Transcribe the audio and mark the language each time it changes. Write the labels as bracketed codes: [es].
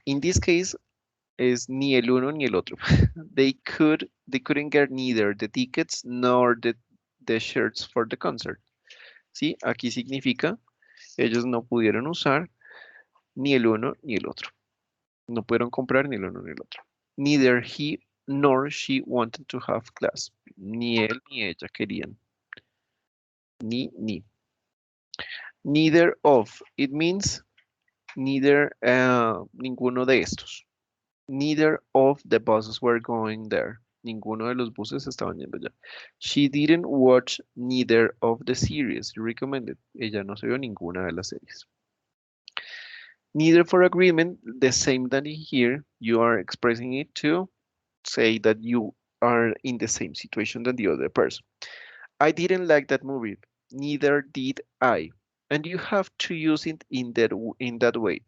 [en] In this case, is [es] ni el uno ni el otro. [en] They couldn't get neither the tickets nor the shirts for the concert. [es] ¿Sí? Aquí significa ellos no pudieron usar ni el uno ni el otro. No pudieron comprar ni el uno ni el otro. [en] Neither he nor she wanted to have class. [es] Ni él ni ella querían. Ni. [en] Neither of. It means neither, [es] ninguno de estos. [en] Neither of the buses were going there. [es] Ninguno de los buses estaban yendo allá. [en] She didn't watch neither of the series you recommended. [es] Ella no se vio ninguna de las series. [en] Neither for agreement, the same that here, you are expressing it to say that you are in the same situation than the other person. I didn't like that movie. Neither did I. And you have to use it in that way.